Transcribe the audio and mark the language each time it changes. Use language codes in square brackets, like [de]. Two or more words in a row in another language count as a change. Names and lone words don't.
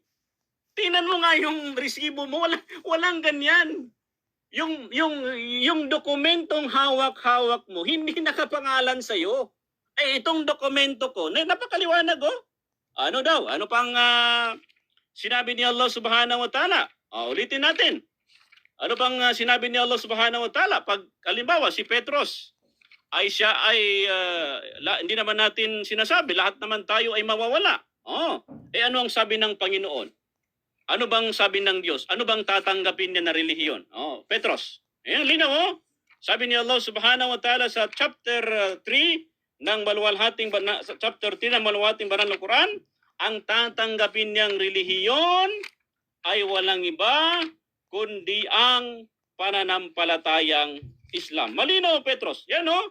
[tl] Tingnan mo nga yung resibo mo, walang ganyan. Yung dokumentong hawak-hawak mo, hindi nakapangalan sa'yo. Itong dokumento ko, napakaliwanag oh. Ano daw? Ano pang sinabi ni Allah [ar] سبحانه وتعالى? [tl] Ulitin natin. Ano pang sinabi ni Allah [ar] سبحانه وتعالى? [tl] Pag halimbawa si Petros ay siya ay hindi naman natin sinasabi, lahat naman tayo ay mawawala. Ano ang sabi ng Panginoon? Ano bang sabi ng Diyos? Ano bang tatanggapin niya na relihiyon? Petros. Ayan, linaw oh. Sabi ni Allah [ar] سبحانه وتعالى [tl] sa chapter 3 ng chapter 3 ng maluwating banal ng Quran, ang tatanggapin niyang relihiyon ay walang iba kundi ang pananampalatayang Islam. Malinaw, Petros. Yan oh.